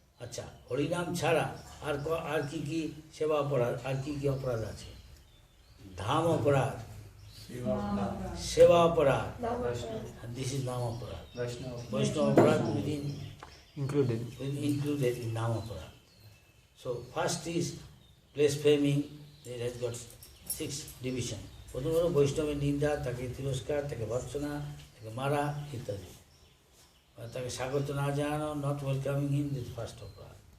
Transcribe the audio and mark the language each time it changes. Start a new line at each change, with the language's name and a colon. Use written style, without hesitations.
Bangla: আচ্ছা, হরিনাম ছাড়া আর কি কি সেবা অপরাধ, আর কি কি অপরাধ আছে? ধাম অপরাধ, সেবা অপরাধ,
English: this is
Bangla: নাম অপরাধ। বৈষ্ণব অপরাধ
English: included. included in নাম অপরাধ। So first is blaspheming, it has got 6 division.
Bangla: প্রথম হলো বৈষ্ণবের নিন্দা, তাকে তিরস্কার, তাকে ভর্ৎসনা, তাকে মারা ইত্যাদি। তাকে স্বাগত না জানানো,
English: not welcoming him, this first
Bangla: অপরাধ।